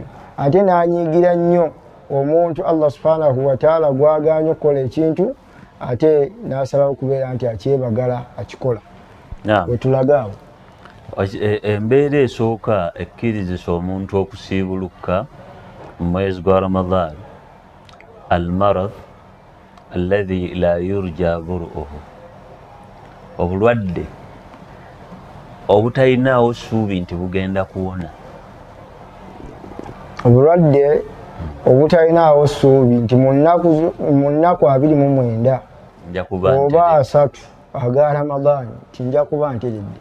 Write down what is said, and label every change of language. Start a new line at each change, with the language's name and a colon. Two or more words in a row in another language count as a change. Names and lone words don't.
Ganda: Ate n'anyiigira nnyo omuntu
Arabic: الله سبحانه وتعالى
Ganda: gwagaanye okukola ekintu ate n'asalawo okubeera nti akyebagala akikola. Wetulaga awo embeera esooka ekkirizisa omuntu okusiibuluka mu mwezi gwa Ramadan
Arabic: المرض الذي لا يرجى برؤه,
Ganda: obulwadde obutalinawo ssuubi nti bugenda kuwona. Obulwadde obutalinawo ssuubi nti mu nnaku 29 oba 3 aga Ramadan nti nja kuba nteredde.